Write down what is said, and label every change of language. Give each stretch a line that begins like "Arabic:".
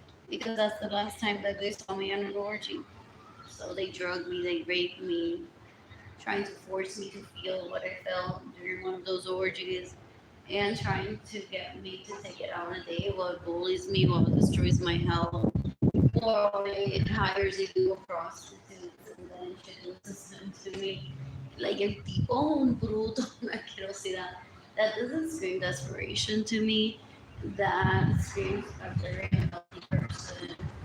English: Because that's the last time that they saw me on an orgy. So they drugged me, they raped me, trying to force me to feel what I felt during one of those orgies, and trying to get me to take it out on a date while it bullies me, while it destroys my health, while it hires illegal prostitutes and then introduces them to me. Like
Spanish: el tipo un bruto, una asquerosidad.
English: That doesn't scream desperation to me. That screams a very unhealthy person.